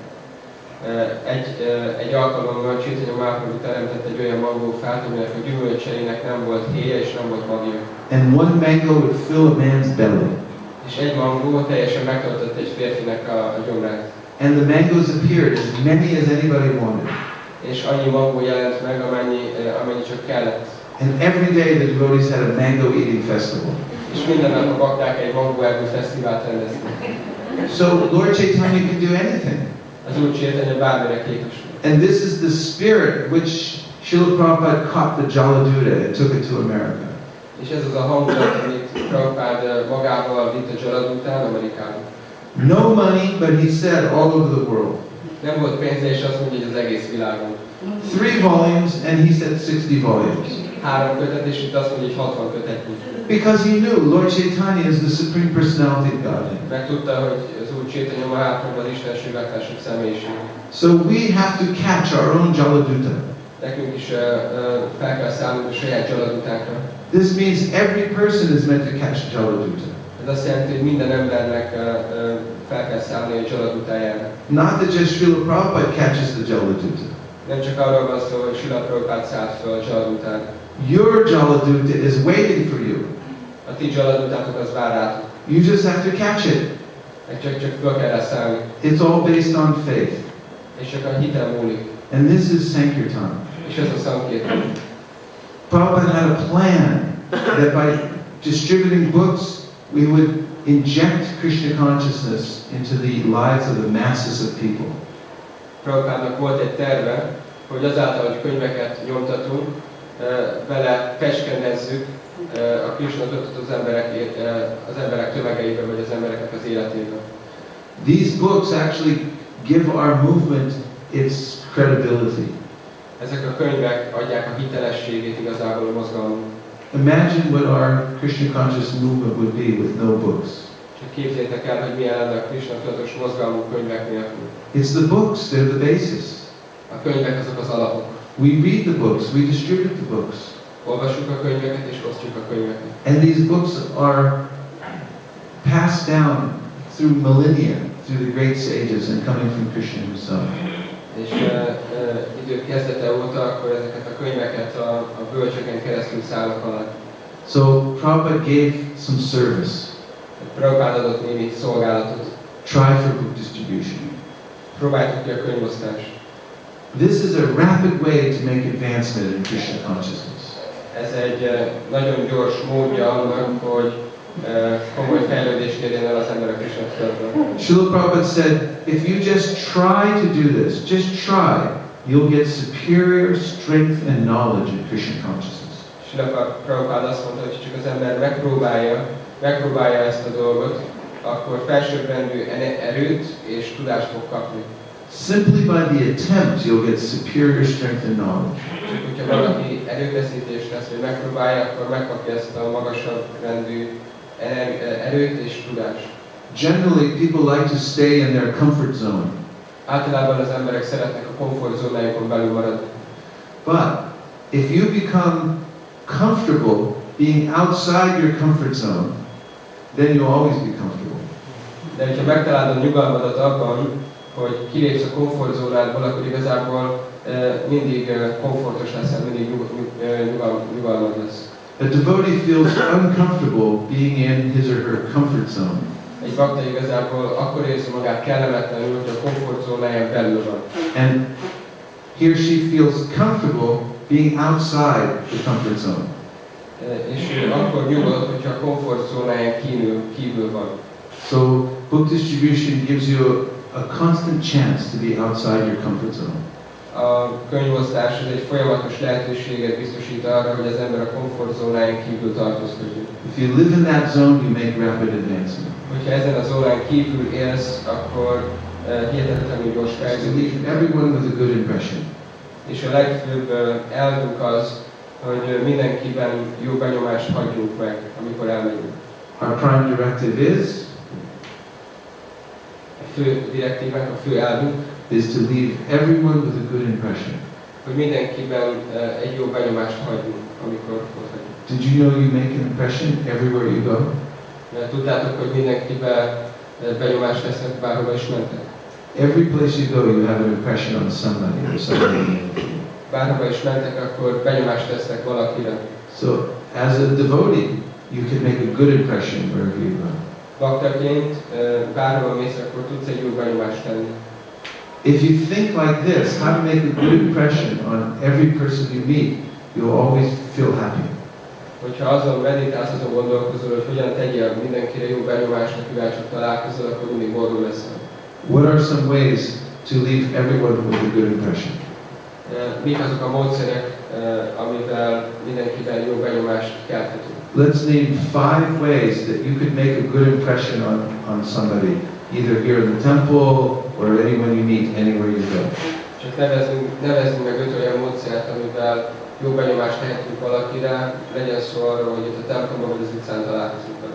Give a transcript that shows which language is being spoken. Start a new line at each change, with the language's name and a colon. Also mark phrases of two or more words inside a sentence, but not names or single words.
Hungarian: Egy alkalommal Chaitanya Mahaprabhu teremtett egy olyan mangófát, aminek a gyümölcseinek nem volt héja és nem volt magja.
English: And one mango would fill a man's belly.
Hungarian: És egy mangó teljesen megtöltött egy férfinek a gyomrát.
English: And the mangoes appeared, as many as anybody wanted.
Hungarian: És annyi mangó jelent meg, amennyi csak kellett.
English: And every day the devotees had a mango eating festival.
Hungarian: És minden nap a bakták egy mangóerdő fesztivált rendeztek.
English: So Lord Chaitanya could do anything.
Hungarian: Az Úr Chaitanya bármire képes.
English: And this is the spirit which Srila Prabhupada caught the Jaladuta and took it to America.
Hungarian: És ez az a hangulat, amit Prabhupád magával vitt a Jaladután Amerikába.
English: No money, but he said all over the world.
Hungarian: Nem volt pénze, és azt mondja, hogy az egész világon.
English: 3 volumes, and he said 60 volumes.
Hungarian: 3 kötet, és itt azt mondja, hogy 60 kötetnyi.
English: Because he knew Lord Chaitanya is the Supreme Personality of Godhead.
Hungarian: Meg tudta, hogy az Úr Chaitanya Mahaprabhu az Istenség legfelsőbb személyiség.
English: So we have to catch our own Jaladuta.
Hungarian: Nekünk is fel kell szállnunk a saját Jaladutánkra.
English: This means every person is meant to catch Jaladuta.
Hungarian: Ez azt jelenti, hogy minden embernek fel kell szállni a Jaladutájára.
English: Not that just Srila Prabhupada catches the Jaladuta.
Hungarian: Nem csak arról van szó, hogy Srila Prabhupád szállt fel a Jaladutára.
English: Your Jaladuta is waiting for you.
Hungarian: A ti Jaladutátok az vár rátok.
English: You just have to catch it.
Hungarian: Csak fel kell rá szállni.
English: It's all based on faith.
Hungarian: És csak a hitel múlik.
English: And this is Sankirtan.
Hungarian: És ez a Sankirtan.
English: Prabhupada had a plan that by distributing books, we would inject Krishna consciousness into the lives of the masses of people.
Hungarian: Prabhupádnak volt egy terve, hogy azáltal, hogy könyveket nyomtatunk, vele fecskendezzük a Krishna tudatot az emberek tömegeibe, vagy az embereknek az életébe.
English: These books actually give our movement its credibility.
Hungarian: Ezek a könyvek adják a hitelességét igazából a mozgalomnak.
English: Imagine what our Krishna conscious movement would be with no books.
Hungarian: Csak képzeljétek el, hogy milyen lenne a Krishna tudatos mozgalmunk könyvek nélkül.
English: It's the books, they're the basis.
Hungarian: A könyvek azok az alapok.
English: We read the books, we distribute the books.
Hungarian: Olvassuk a könyveket és osztjuk a könyveket.
English: And these books are passed down through millennia, through the great sages and coming from Krishna himself.
Hungarian: És idők kezdete óta akkor ezeket a könyveket a bölcsöken keresztül szállnak alá.
English: So Prabhupada gave some service.
Hungarian: Prabhupád adott némi szolgálatot.
English: Try for book distribution.
Hungarian: Próbáltuk ki a könyvosztást.
English: This is a rapid way to make advancement in Krishna consciousness.
Hungarian: Ez egy nagyon gyors módja annak, hogy komoly fejlődést érjen el az ember a Krishna tudatban.
English: Srila Prabhupada said, if you just try to do this, just try, you'll get superior strength and knowledge in Krishna consciousness.
Hungarian: Srila Prabhupada azt mondta, hogy csak az ember megpróbálja ezt a dolgot, akkor felsőbbrendű erőt és tudást fog kapni.
English: Simply by the attempt, you'll get superior strength and knowledge.
Hungarian: Csak hogyha valaki erőfeszítést tesz, hogy megpróbálja, akkor megkapja ezt a magasabb rendű erőt és tudást.
English: Generally, people like to stay in their comfort zone.
Hungarian: Általában az emberek szeretnek a komfortzónájukon belül maradni.
English: But if you become comfortable being outside your comfort zone, then you'll always be comfortable.
Hungarian: De hogyha megtalálod a nyugalmadat abban, hogy kilépsz a komfortzónádból, akkor igazából mindig komfortos leszel, mindig nyugalmad lesz.
English: A devotee feels uncomfortable being in his or her comfort zone.
Hungarian: Egy bakta igazából akkor érzi magát kellemetlenül, hogy a komfortzónáján belül van.
English: And he or she feels comfortable being outside the comfort zone.
Hungarian: És akkor nyugodt, hogyha a komfortzónáján kívül van.
English: So book distribution gives you a constant chance to be outside your comfort zone.
Hungarian: A könyvosztás ez egy folyamatos lehetőséget biztosít arra, hogy az ember a komfortzónáján kívül tartózkodjon.
English: If you live in that zone, you make rapid advancement.
Hungarian: Hogyha ezen a zónán kívül élsz, akkor hihetetlenül gyors
English: To
Hungarian: fejlődés.
English: leave everyone with a good impression.
Hungarian: És a legfőbb elvünk az, hogy mindenkiben jó benyomást hagyjunk meg, amikor elmegyünk.
English: Our prime directive
Hungarian: A fő direktívánk, a fő elvünk,
English: is to leave everyone with a good impression.
Hungarian: hogy mindenkiben egy jó benyomást hagyjunk, amikor ott vagyunk.
English: Did you know you make an impression everywhere you go?
Hungarian: Mert tudtátok, hogy mindenkiben benyomást tesznek, bárhova is mentek.
English: Every place you go, you have an impression on somebody or something.
Hungarian: Bárhova is mentek, akkor benyomást tesznek valakire.
English: So, as a devotee, you can make a good impression wherever you go.
Hungarian: Baktaként bárhova mész, akkor tudsz egy jó benyomást tenni.
English: If you think like this, how to make a good impression on every person you meet, you'll always feel happy.
Hungarian: Hogyha azon meditálsz, azon gondolkozol, hogy hogyan tegyél mindenkire jó benyomást, akivel csak találkozol, akkor mindig boldog leszel.
English: What are some ways to leave everyone with a good impression?
Hungarian: Mik azok a módszerek, amivel mindenkiben jó benyomást kelthetünk?
English: Let's name 5 ways that you could make a good impression on somebody, either here in the temple or anyone you meet, anywhere you go.
Hungarian: Csak nevezzünk meg 5 olyan módszert, amivel jó benyomást tehetünk valakire, legyen szó arról, hogy itt a templomban vagy az utcán találkozunk vele.